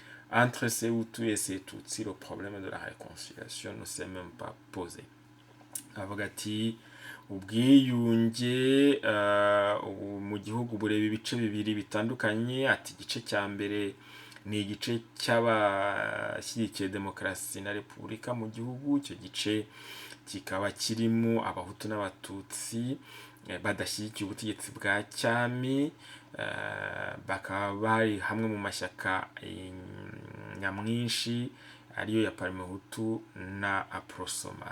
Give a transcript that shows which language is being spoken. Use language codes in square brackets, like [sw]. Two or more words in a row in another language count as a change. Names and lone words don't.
[fr] entre ces Hutus et ces Tutsi, le problème de la réconciliation ne s'est même pas posé. [rw] avuga ati ubwiyunge mu gihugu bureba ibice bibiri bitandukanye. Ati igice cya mbere ni igice cy'abashyigikiye demokarasi na repubulika mu gihugu. Icyo gice kikaba kirimo abahutu n'abatutsi badashyigikiye ubutegetsi bwa cyami, bakaba bari hamwe mu mashyaka nyamwinshi ariyo ya Parmehutu na Aprosoma.